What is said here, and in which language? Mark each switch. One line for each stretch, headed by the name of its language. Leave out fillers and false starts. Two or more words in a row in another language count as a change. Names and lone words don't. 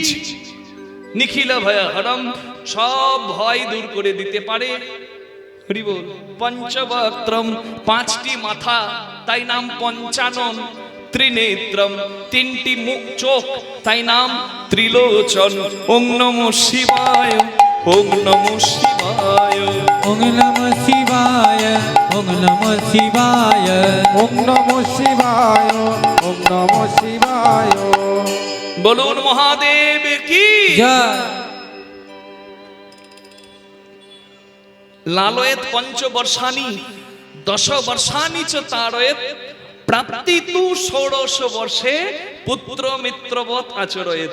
Sanskrit: নিখিল ভয় হরম,
Bangla: সব ভয় দূর করে দিতে পারে। হরি বল। পঞ্চবক্ত্রম, পাঁচটি মাথা, তাই নাম পঞ্চানন। ত্রিনেত্রম, তিনটি মুখ চোখ, তাই নাম ত্রিলোচন।
Sanskrit: ওং নমঃ শিবায়, ওম নমঃ শিবায় ওং নমঃ শিবায় ওং নমঃ শিবায় ওম নমঃ শিবায় ওম নমঃ শিবায়
Bangla: বলুন মহাদেব কি জয়
Sanskrit: লালয়েত পঞ্চবর্ষানি 10 বর্ষানি চ তারয়েত প্রাপ্তি তু ষোড়শ বর্ষে পুত্র মিত্রবৎ আচরয়েত।